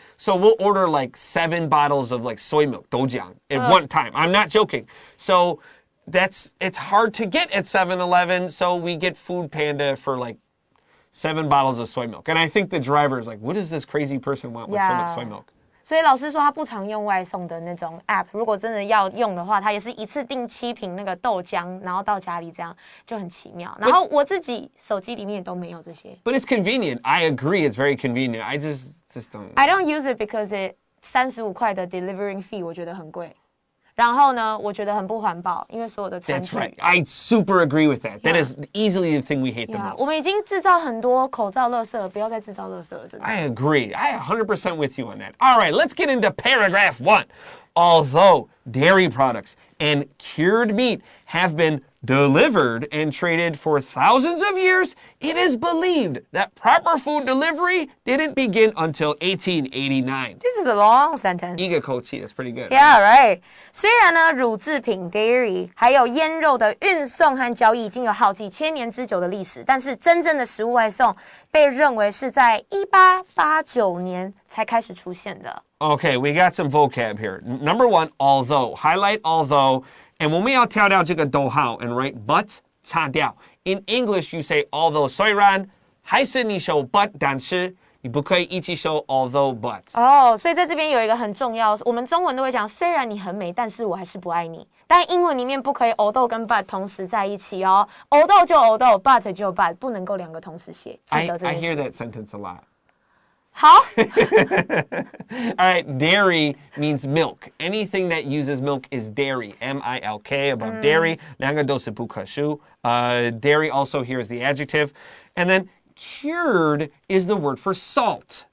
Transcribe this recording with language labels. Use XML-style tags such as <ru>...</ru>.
<en>So we'll order 7 bottles of soy milk, 豆浆, at one time. I'm not joking. So...it's hard to get at 7-Eleven, so we get Food Panda for 7 bottles of soy milk. And I think the driver is what does this crazy person want with so much soy milk?</en> <zh>所以老师说他不常用外送的那种 app， 如果真的要用的话，他也是一次订7瓶那个豆浆，然后到家里这样就很奇妙。然后我自己手机里面也都没有这些。</zh> <en>But it's convenient. I agree, it's very convenient. I just don't. I don't use it because it</en> <zh>35块的</zh> <en>delivering fee</en> <zh>我觉得很贵。然后呢，我觉得很不环保，因为所有的餐具。</zh> <en>That's right. I super agree with that. That is easily the thing we hate the most.</en> <zh>我们已经制造很多口罩垃圾了，不要再制造垃圾了，真的。</zh> <en>I agree. I 100% with you on that. All right, let's get into paragraph 1. Although dairy products and cured meat have been delivered and traded for thousands of years, it is believed that proper food delivery didn't begin until 1889. This is a long sentence.</en> <zh>一个口气,</zh> <en>that's pretty good. Yeah, right.</en> <zh>虽然呢，乳制品 dairy 还有腌肉的运送和交易已经有好几千年之久的历史，但是真正的食物外送被认为是在1889年才开始出现的。</zh> <en>Okay, we got some vocab here. Number 1, although. Highlight although. And</en> <zh>我们要挑掉这个逗号</zh> <en>and write but</en> <zh>擦掉.</zh> <en>In English, you say although</en> <zh>虽然还是你说</zh> <en>but</en> <zh>但是你不可以一起说</zh> <en>although but.</en> <zh>所以在这边有一个很重要，我们中文都会讲虽然你很美，但是我还是不爱你。但英文里面不可以 although 跟 but 同时在一起哦。 although 就 although, but 就 but， 不能够两个同时写。记得这件事。</zh> <en>I hear that sentence a lot.</en> <zh>好。</zh> <en>All right, dairy means milk. Anything that uses milk is dairy. M-I-L-K, above dairy.</en> <zh>两个都是不可数.</zh> <en>Dairy also here is the adjective. And then cured is the word for salt.</en>